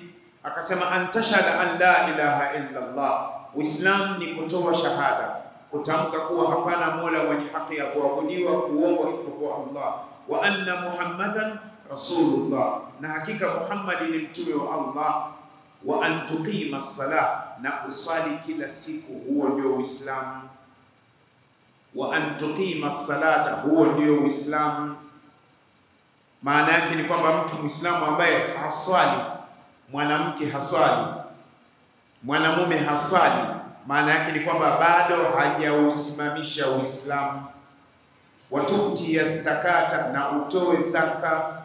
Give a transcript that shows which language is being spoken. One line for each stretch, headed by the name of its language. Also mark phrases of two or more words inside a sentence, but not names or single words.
Swahili: Akasema
Arabic: أن تشهد أن لا إله إلا الله,
Swahili: Uislamu ni kutoa shahada, kutamka kuwa hapana mola mwenye haki ya kuabudiwa kuombwa isipokuwa Allah,
Arabic: وأن محمدا رسول الله,
Swahili: na hakika Muhammad ni mtume wa Allah,
Arabic: وأن تقيم الصلاة,
Swahili: na usali kila siku, huo ndio Uislamu.
Arabic: وأن تقيم الصلاة,
Swahili: huo ndio Uislamu. Maana yake ni kwamba mtu Muislamu ambaye haswali, mwanamke haswali, mwanamume haswali, maana yake ni kwamba bado hajausimamisha Uislamu.
Arabic: وتؤتي الزكاة,
Swahili: na utoe zaka.